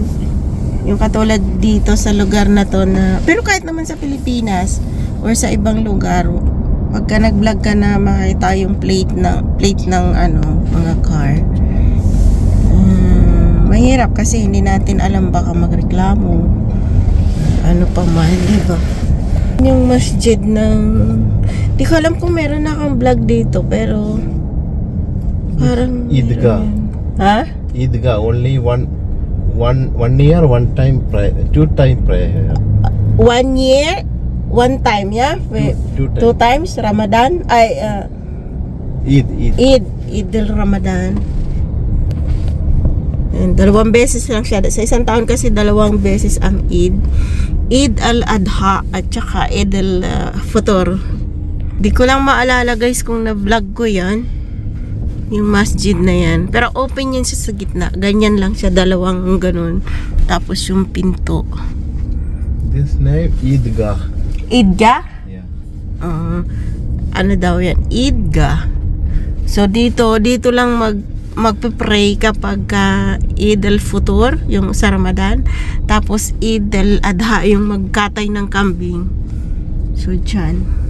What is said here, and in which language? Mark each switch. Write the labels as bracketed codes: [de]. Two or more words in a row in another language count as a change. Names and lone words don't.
[tl] Yung katulad dito sa lugar na to na, pero kahit naman sa Pilipinas or sa ibang lugar, pagka nag-vlog ka na makita yung plate ng mga car, mahirap kasi hindi natin alam, baka magreklamo ano pa man, diba? Yung masjid ng... Di ko alam kung meron na akong vlog dito, pero... Parang... Idga. Ha? Idga, [en] only one year, one time prayer, 2 time prayer. 1 year, 1 time, yeah? Two 2 times, Ramadan? Ay, Eid al-Ramadan. [tl] And 2 beses lang siya. Sa isang taon kasi 2 beses ang Eid. Eid al-Adha at saka Eid al-Fitr. Di ko lang maalala guys kung na-vlog ko yan. Yung masjid na yan. Pero open yan siya sa gitna. Ganyan lang siya. 2 ganun. Tapos yung pinto. [en] This name Idgah. Idgah? Yeah. [tl] Ano daw yan? Idgah. So dito lang magpe-pray kapag Eid al-Fitr, yung sa Ramadan. Tapos Eid al-Adha, yung magkatay ng kambing. So dyan.